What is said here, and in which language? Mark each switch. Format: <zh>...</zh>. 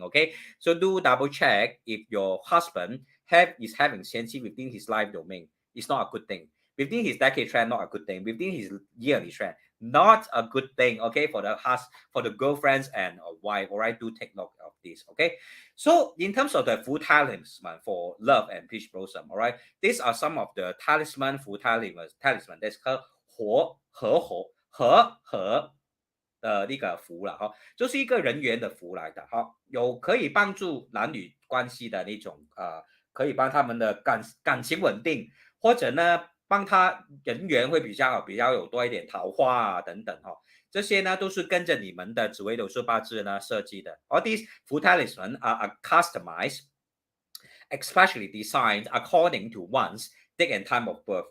<en>Okay, so do double check if your husband is having 咸池 within his life domain. It's not a good thing. Within his decade trend, not a good thing. Within his yearly trend, not a good thing. Okay, for the girlfriends and wife. All right, do take note of this. Okay, so in terms of the full talisman for love and peach blossom, all right, these are some of the talisman full talisman that's called</en> <zh>和的那个符了就是一个人缘的符来的有可以帮助男女关系的那种可以帮他们的感情稳定，或者呢帮他人缘会比较好，比较有多一点桃花等等这些呢都是跟着你们的紫微斗数八字呢设计的。</zh> <en>All these full talisman are customized, especially designed according to one's date and time of birth.</en>